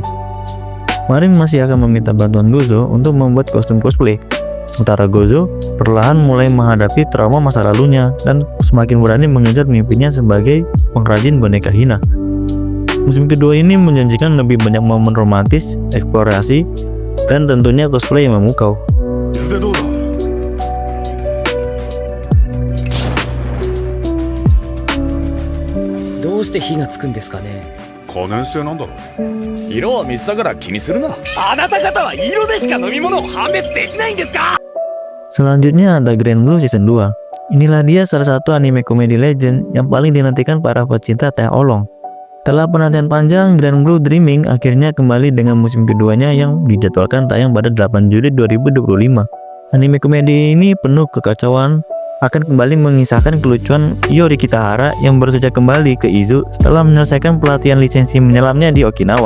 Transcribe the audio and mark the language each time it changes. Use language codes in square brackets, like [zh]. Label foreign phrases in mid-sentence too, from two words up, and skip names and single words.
[id] Marin masih akan meminta bantuan Gojo untuk membuat kostum cosplay, sementara Gojo perlahan mulai menghadapi trauma masa lalunya dan semakin berani mengejar mimpinya sebagai pengrajin boneka hina. Musim kedua ini menjanjikan lebih banyak momen romantis, eksplorasi, dan tentunya cosplay yang memukau. [ja] 水でどうだ。どうして火がつくんですかね。可燃性なんだろう。色は水だから気にするな。あなた方は色でしか飲み物を判別できないんですか。 [id] Selanjutnya ada Grand Blue Season 2. Inilah dia salah satu anime komedi legend yang paling dinantikan para pecinta teh olong. Setelah penantian panjang, Grand Blue Dreaming akhirnya kembali dengan musim keduanya yang dijadwalkan tayang pada 8 Juli 2025. Anime komedi ini penuh kekacauan, akan kembali mengisahkan kelucuan Yori Kitahara yang baru saja kembali ke Izu setelah menyelesaikan pelatihan lisensi menyelamnya di Okinawa.